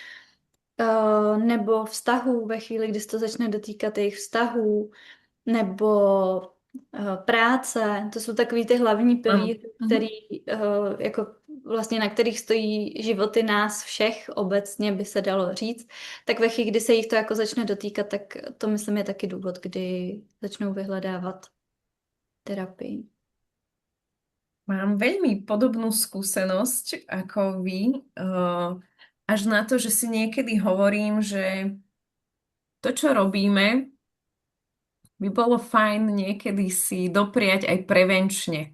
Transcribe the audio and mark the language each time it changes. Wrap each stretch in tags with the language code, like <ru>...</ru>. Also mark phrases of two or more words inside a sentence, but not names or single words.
<cs>Nebo vztahů ve chvíli, kdy se to začne dotýkat jejich vztahů, nebo práce, to jsou takový ty hlavní pilíře, který jako vlastně na kterých stojí životy nás všech, obecně by se dalo říct, tak ve chvíli, kdy se jich to jako začne dotýkat, tak to myslím je taky důvod, kdy začnou vyhledávat terapii.</cs> <sk>Mám veľmi podobnú skúsenosť ako vy, až na to, že si niekedy hovorím, že to, čo robíme, by bolo fajn niekedy si dopriať aj prevenčne.</sk>